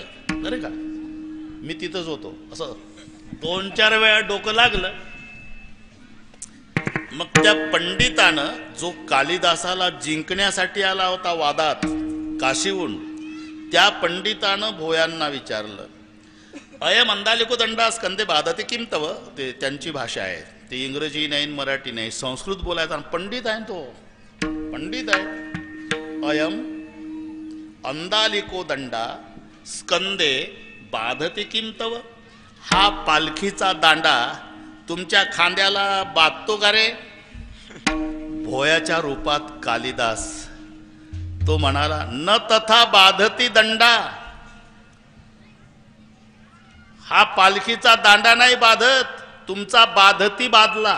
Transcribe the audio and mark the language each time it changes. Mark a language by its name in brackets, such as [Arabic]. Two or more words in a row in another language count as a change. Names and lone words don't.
[Marathi] बरं का, मी तिथंच होतो. असं 2-4 वेळा डोकं लागलं. मग त्या पंडितानं, जो कालिदासाला जिंकण्यासाठी आला होता वादात काशीहून, त्या पंडितानं भोयांना विचारलं, [Sanskrit] अयम अंदालिको दंडा स्कंदे बाधते किम तव. [Marathi] ते त्यांची भाषा आहे, ते इंग्रजी नाही मराठी नाही, संस्कृत बोलायचा. पंडित आहे तो, पंडित आहे. [Sanskrit] अयम अंदालिको दंडा स्कंदे बाधते किम तव. [Marathi] हा पालखीचा दांडा तुमच्या खांद्याला बाधतो का रे. भोयाच्या रूपात कालिदास. तो म्हणाला, [Sanskrit] न तथा बाधती दंडा. [Marathi] हा पालखीचा दांडा नाही बाधत, तुमचा बाधती बाधला.